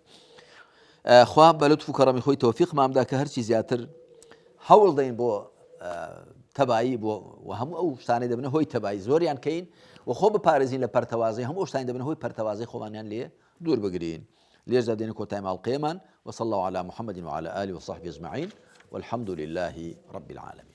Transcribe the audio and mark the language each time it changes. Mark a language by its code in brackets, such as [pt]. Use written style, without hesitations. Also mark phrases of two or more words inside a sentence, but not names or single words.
[ckb] خوا بە لوتف و کەڕەمی خۆی تەوفیقمامدا کە هەرچی زیاتر هەوڵ دەین بۆ تەبایی بۆ و هەموو ئەو شتانەی دەبنە هۆی تەبایی زۆریان کەین و خۆ بپارێزین لە پەرتەوازی هەموو شتانی دەبنە هۆی پەرتەوازی خۆمانیان لێ دوور بگرین. لێرەدا دێنە کۆتای ماڵقەیەمان. [ar] وصلى الله على محمد وعلى آله وصحبه أجمعين والحمد لله رب العالمين.